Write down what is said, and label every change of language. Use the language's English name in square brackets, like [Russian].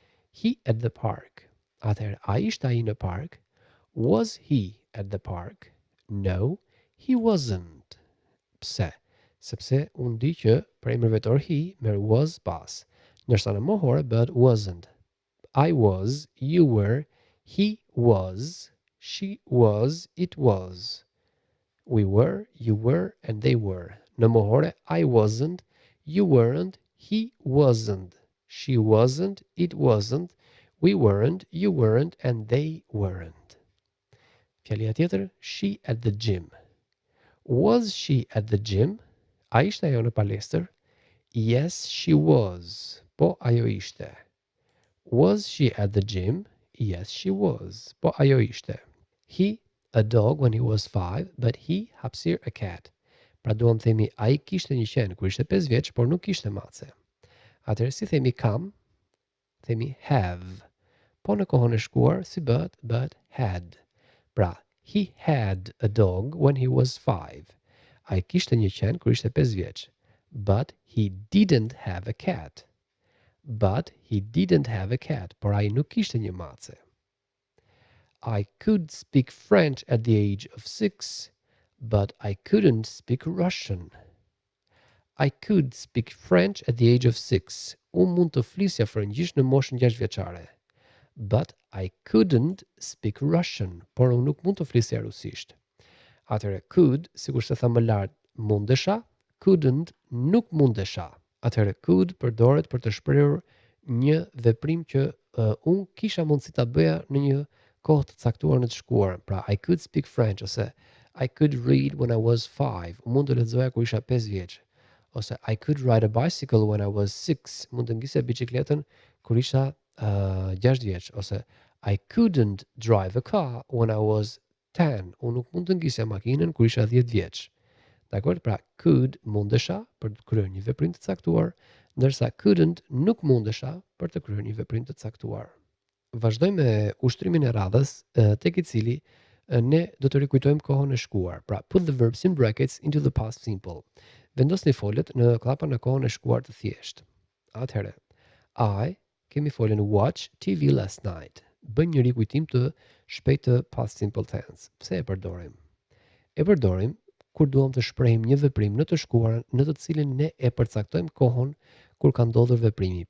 [English] He at the park. [Albanian] Atëherë, a ishte ai në park? [English] Was he at the park? No, he wasn't. Pse? [Albanian] Sepse unë di që për emër vetor he merr was pas, ndërsa në mohore bëhet wasn't. [English] I was, you were, he was, she was, it was. We were, you were, and they were. [Albanian] Në mohore [English] I wasn't, you weren't, he wasn't, she wasn't, it wasn't, we weren't, you weren't, and they weren't. [Albanian] Fjalia tjetër, [English] she at the gym. Was she at the gym? [Albanian] A ishte ajo në palestër? [English] Yes, she was. [Albanian] Po, ajo ishte. [English] Was she at the gym? Yes, she was. [Albanian] Po, ajo ishte. [English] He, a dog when he was 5, but he, hapësir, a cat. [Albanian] Pra duam themi, a I kishte një qenë kur ishte 5 vjeç, por nuk kishte mace. Atëherë si themi kam, themi have. Po në kohën e shkuar, si bëhet had. [English] Pra, he had a dog when he was 5. [Albanian] A I kishte një qenë kur ishte 5 vjeç. [English] But he didn't have a cat. But he didn't have a cat. [Albanian] Por ai nuk kishte një mace. [English] I could speak French at the age of 6, but I couldn't speak Russian. I could speak French at the age of 6. [Albanian] Unë mund të flisja frëngjisht në moshën 6 vjeçare. [English] But I couldn't speak Russian. [Albanian] Por unë nuk mund të flisja rusisht. Atëherë could, sikur se tha më lart, mundesha, couldn't, nuk mundesha. Atëherë could përdoret për të shprehur një veprim që unë kisha mundësi ta bëja në një kohë të caktuar në të shkuar. [English] Pra I could speak French ose I could read when I was 5. [Albanian] Mund të lexoja kur isha 5 vjeç. [English] Ose I could ride a bicycle when I was 6. [Albanian] Mund të ngisja biçikletën kur isha 6 vjeç. [English] Ose I couldn't drive a car when I was 10. [Albanian] Unë nuk mund të ngisja makinën kur isha 10 vjeç. Dakor? Pra, could mundesha për të kryer një veprim të caktuar, ndërsa couldn't nuk mundesha për të kryer një veprim të caktuar. Vazhdojmë me ushtrimin e radhës, tek I cili ne do të rikujtojmë kohën e shkuar. [English] Pra, put the verbs in brackets into the past simple. [Albanian] Vendosni foljet në klapa në kohën e shkuar të thjeshtë. Atëherë, I kemi foljen [English] watch TV last night. [Albanian] Bëjmë një rikujtim të shpejtë të past simple tense. Pse e përdorim? E përdorim kur duam të shprehim një veprim në të shkuarën në të cilin ne e përcaktojmë kohën kur ka ndodhur veprimi.